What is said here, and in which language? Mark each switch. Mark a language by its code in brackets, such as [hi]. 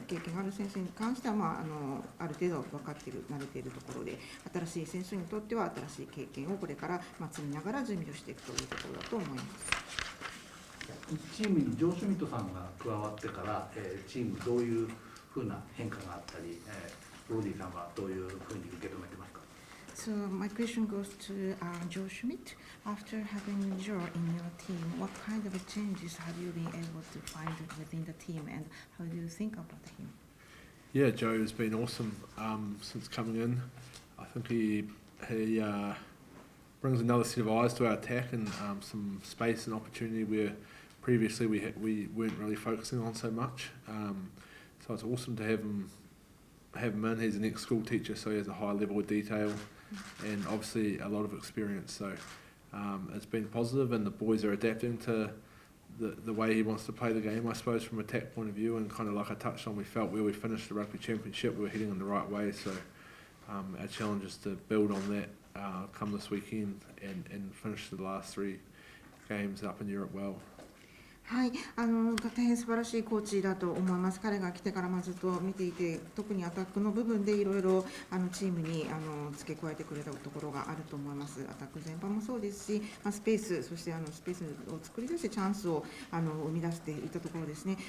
[ja] 経験がある選手に関しては、ある程度分かっている、慣れているところで、新しい選手にとっては新しい経験をこれから積みながら準備をしていくというところだと思います。チームにジョー・シュミットさんが加わってから、チームどういうふうな変化があったり、ブロディさんはどういうふうに受け止めてますか？ [en] So my question goes to Joe Schmidt. After having Joe in your team, what kind of changes have you been able to find within the team, and how do you think about him? Yeah, Joe has been awesome since coming in. I think he brings another set of eyes to our attack and some space and opportunity where previously we weren't really focusing on so much. So it's awesome to have him in. He's an ex-school teacher, so he has a high level of detail and obviously a lot of experience. So it's been positive, and the boys are adapting to the way he wants to play the game, I suppose, from an attack point of view. And kind of like I touched on, we felt where we finished the Rugby Championship, we were heading in the right way. So our challenge is to build on that come this weekend and finish the last 3 games up in Europe well. [ja] はい、大変素晴らしいコーチだと思います。彼が来てからずっと見ていて、特にアタックの部分でいろいろチームに付け加えてくれたところがあると思います。アタック全般もそうですし、スペース、そしてスペースを作り出してチャンスを生み出していったところですね。